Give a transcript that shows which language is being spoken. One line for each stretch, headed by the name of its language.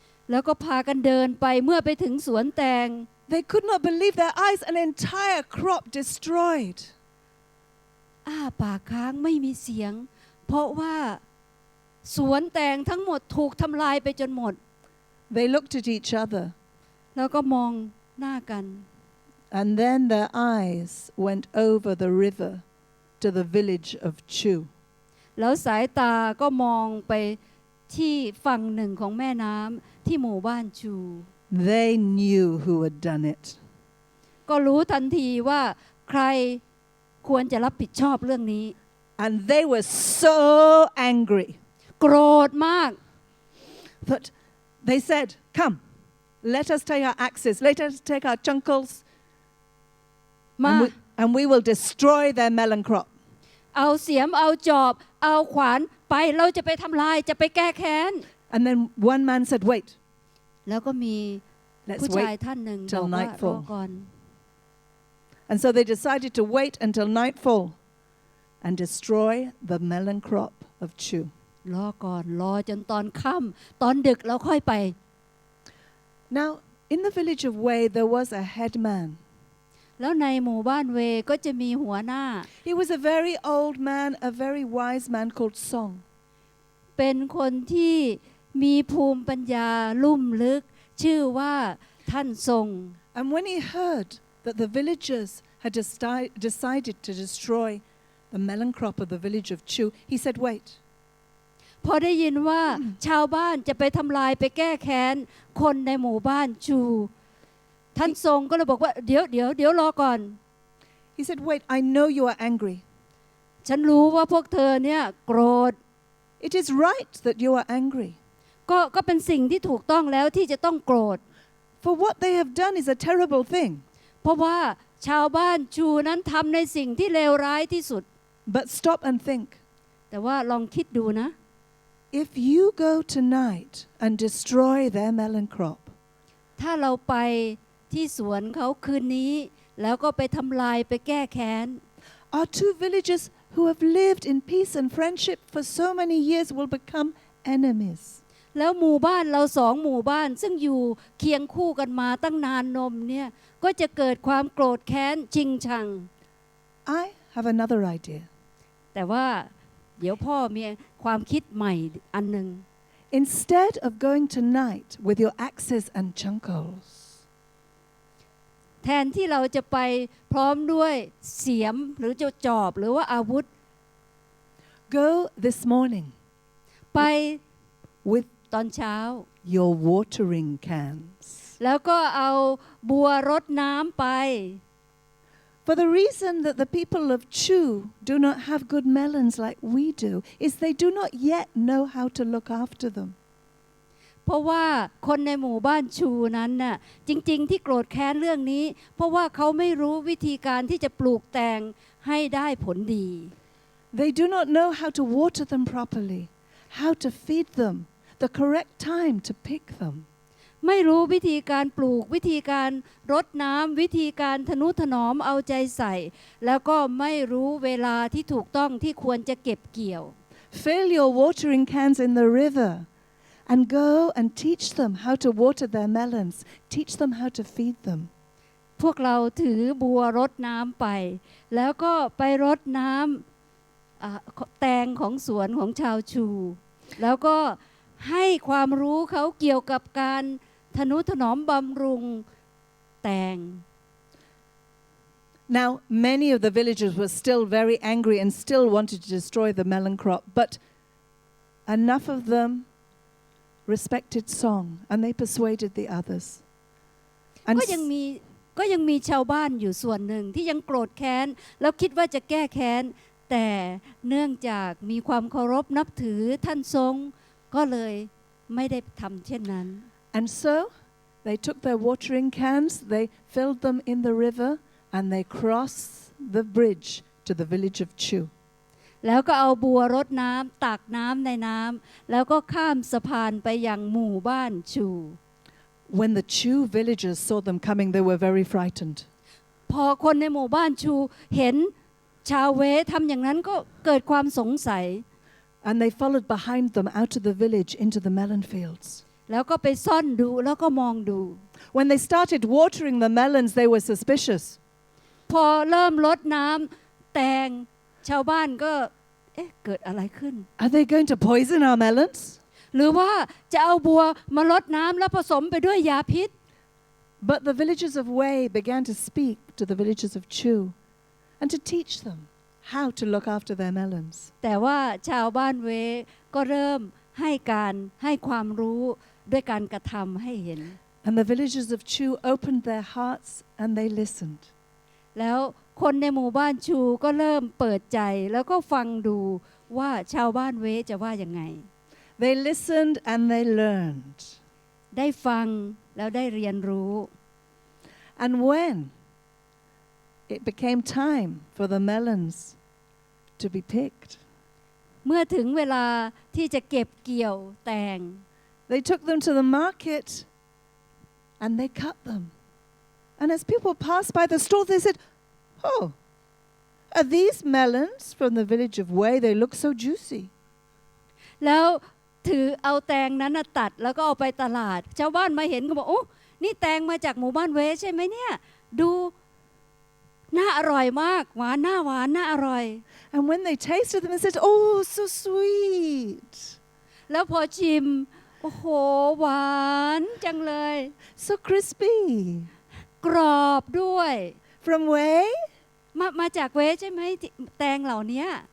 Thai: แล้วก็พากันเดินไปเมื่อไปถึงสวนแตง
English: They could not believe their eyes, an entire crop destroyed.
Thai: อ้าปากค้างไม่มีเสียงเพราะว่าสวนแตงทั้งหมดถูกทำลายไปจนหมด
English: They looked at each other
Thai: แล้วก็มองหน้ากัน
English: And then their eyes went over the river to the village of Chu.
Thai: แล้วสายตาก็มองไปที่ฝั่งหนึ่งของแม่น้ำที่หมู่บ้านชู
English: They knew who had done it.
Thai: ก็รู้ทันทีว่าใครควรจะรับผิดชอบเรื่องนี้
English: And they were so angry
Thai: โกรธมาก
English: that they said, "Come, let us take our axes, let us take our chunkles,
Thai: มา
English: and we will destroy their melon crop."
Thai: เอาเสียมเอาจอบเอาขวานไปเราจะไปทำลายจะไปแก้แค้น
English: And then one man said, "Wait,
Thai: แล้วก็มี
English: let's
Thai: ผู้ชาย
English: wait."
Thai: ท่านหนึ่ง
English: till
Thai: บอกว่ารอ
English: nightfall
Thai: ก่อน
English: And so they decided to wait until nightfall and destroy the melon crop of Chu.
Thai: รอก่อนรอจนตอนค่ำตอนดึกเราค่อยไป
English: Now, in the village of Wei, there was a headman.
Thai: แล้วในหมู่บ้านเวก็จะมีหัวหน้า
English: He was a very old man, a very wise man called Song.
Thai: เป็นคนที่มีภูมิปัญญาลุ่มลึกชื่อว่าท่านทรง
English: And when he heard that the villagers had decided to destroy the melon crop of the village of Chu, he said, "Wait."
Thai: พอได้ยินว่าชาวบ้านจะไปทำลายไปแก้แค้นคนในหมู่บ้านชูท่านทรงก็เลยบอกว่าเดี๋ยวรอก่อน
English: He said, "Wait, I know you are angry.
Thai: ฉันรู้ว่าพวกเธอเนี่ยโกรธ
English: It is right that you are angry.
Thai: ก็เป็นสิ่งที่ถูกต้องแล้วที่จะต้องโกรธ
English: For what they have done is a terrible thing.
Thai: เพราะว่าชาวบ้านชูนั้นทำในสิ่งที่เลวร้ายที่สุด
English: But stop and think.
Thai: แต่ว่าลองคิดดูนะ
English: If you go tonight and destroy their melon crop,
Thai: ถ้าเราไปที่สวนเขาคืนนี้แล้วก็ไปทำลายไปแก้แค้น
English: our two villages who have lived in peace and friendship for so many years will become enemies.
Thai: แล้วหมู่บ้านเราสองหมู่บ้านซึ่งอยู่เคียงคู่กันมาตั้งนานนมเนี่ยก็จะเกิดความโกรธแค้นชิงชัง
English: I have another idea.
Thai: แต่ว่าเดี๋ยวพ่อมีความคิดใหม่อันหนึ่ง
English: Instead of going tonight with your axes and chunkles,
Thai: แทนที่เราจะไปพร้อมด้วยเสียมหรือจอบหรือว่าอาวุธ
English: go this morning
Thai: ไป
English: with
Thai: ตอนเช้า
English: your watering cans.
Thai: แล้วก็เอาบัวรดน้ำไป
English: For the reason that the people of Chu do not have good melons like we do is they do not yet know how to look after them.
Thai: เพราะว่าคนในหมู่บ้านชูนั้นน่ะจริงๆที่โกรธแค้นเรื่องนี้เพราะว่าเขาไม่รู้วิธีการที่จะปลูกแต่งให้ได้ผลดี
English: They do not know how to water them properly, how to feed them, the correct time to pick them.
Thai: ไม่รู้วิธีการปลูกวิธีการรดน้ำวิธีการทนุถนอมเอาใจใส่แล้วก็ไม่รู้เวลาที่ถูกต้องที่ควรจะเก็บเกี่ยว
English: Fill your watering cans in the river and go and teach them how to water their melons, teach them how to feed them.
Thai: พวกเราถือบัวรดน้ำไปแล้วก็ไปรดน้ำแตงของสวนของชาวชูแล้วก็ให้ความรู้เขาเกี่ยวกับการทนุถนอมบำรุงแตง
English: Now, many of the villagers were still very angry and still wanted to destroy the melon crop, but enough of them respected Song and they persuaded the others.
Thai: ก็ยังมีชาวบ้านอยู่ส่วนหนึ่งที่ยังโกรธแค้นแล้วคิดว่าจะแก้แค้นแต่เนื่องจากมีความเคารพนับถือท่านทรงก็เลยไม่ได้ทำเช่นนั้น
English: And so they took their watering cans, they filled them in the river, and they crossed the bridge to the village of Chu.
Thai: แล้วก็เอาบัวรดน้ำตักน้ำในน้ำแล้วก็ข้ามสะพานไปยังหมู่บ้านชู
English: When the Chu villagers saw them coming, they were very frightened.
Thai: พอคนในหมู่บ้านชูเห็นชาวเวทำอย่างนั้นก็เกิดความสงสัย
English: And they followed behind them out of the village into the melon fields.
Thai: แล้วก็ไปซ่อนดูแล้วก็มองดู
English: When they started watering the melons, they were suspicious.
Thai: พอเริ่มรดน้ำแตงชาวบ้านก็เกิดอะไรขึ้น
English: Are they going to poison our melons?
Thai: หรือว่าจะเอาบัวมารดน้ำแล้วผสมไปด้วยยาพิษ
English: But the villagers of Wei began to speak to the villagers of Chu and to teach them how to look after their melons.
Thai: แต่ว่าชาวบ้านเวก็เริ่มให้ความรู้ด้วยการกระทำให้เห็น
English: And the villagers of Chu opened their hearts and they listened.
Thai: แล้วคนในหมู่บ้านชูก็เริ่มเปิดใจแล้วก็ฟังดูว่าชาวบ้านเวจะว่ายังไง
English: They listened and they learned.
Thai: ได้ฟังแล้วได้เรียนรู้
English: And when it became time for the melons to be picked,
Thai: เมื่อถึงเวลาที่จะเก็บเกี่ยวแตง
English: they took them to the market and they cut them. And as people passed by the stall, they said, "Oh, are these melons from the village of Wei? They look so juicy."
Thai: แล้วถือเอาแตงนั้นตัดแล้วก็เอาไปตลาดชาวบ้านมาเห็นก็บอกโอ้นี่แตงมาจากหมู่บ้านเวใช่ไหมเนี่ยดูน่าอร่อยมากหวานน่าอร่อย
English: And when they tasted them, they said, "Oh, so sweet."
Thai: แล้วพอชิมโอ้โหหวานจังเลย
English: So crispy.
Thai: กรอบด้วย
English: From Wei?
Thai: มาจากเวใช่ไหมแตงเหล่านี้